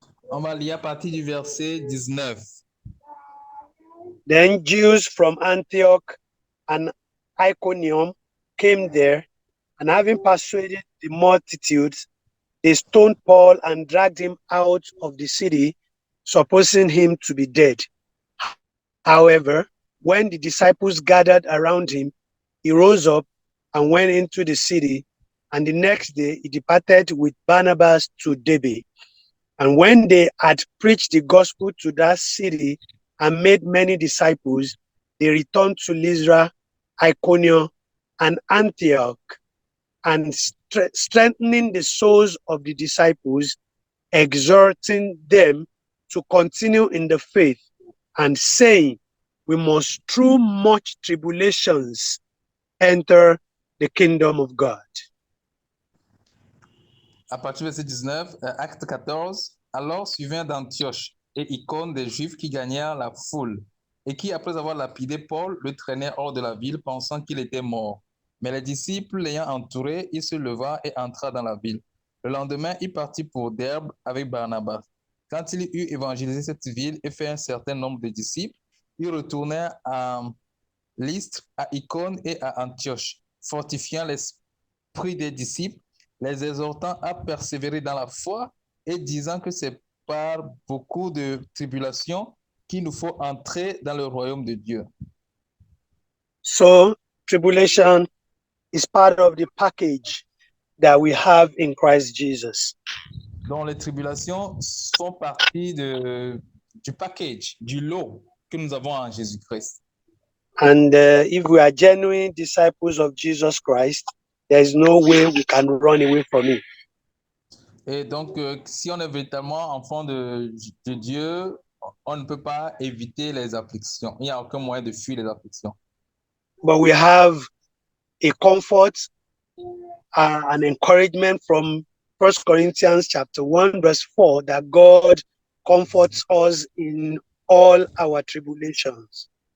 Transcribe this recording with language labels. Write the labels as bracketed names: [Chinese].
[French] On va lire à partir du verset 19. [English] Then Jews from Antioch and Iconium came there, and having persuaded the multitudes, they stoned Paul and dragged him out of the city, supposing him to be dead. However, when the disciples gathered around him, he rose up and went into the city, and the next day he departed with Barnabas to Derbe. And when they had preached the gospel to that city and made many disciples, they returned to Lystra, Iconium, and Antioch, and strengthening the souls of the disciples, exhorting them to continue in the faith, and saying, we must through much tribulations enter the kingdom of God. [French] À partir du verset 19, acte 14. Alors suivant d'Antioche et Icône des Juifs qui gagnèrent la foule et qui, après avoir lapidé Paul, le traînaient hors de la ville pensant qu'il était mort. Mais les disciples l'ayant entouré, il se leva et entra dans la ville. Le lendemain, il partit pour Derbe avec Barnabas. Quand il eut évangélisé cette ville et fait un certain nombre de disciples, il retournait à Lystre, à Icône et à Antioche, fortifiant l'esprit des disciples, les exhortant à persévérer dans la foi et disant que c'est par beaucoup de tribulations qu'il nous faut entrer dans le royaume de Dieu. [English] So, tribulation is part of the package that we have in Christ Jesus. [French] Donc, les tribulations font partie du package, du lot que nous avons en Jésus-Christ. [English] And if we are genuine disciples of Jesus Christ, there is no way we can run away from it. [French] Et donc, si on est véritablement enfant de Dieu, on ne peut pas éviter les afflictions. Il n'y a aucun moyen de fuir les afflictions. [English] But we have a comfort, an encouragement from 1 Corinthians chapter 1, verse 4, that God comforts us in all our tribulations.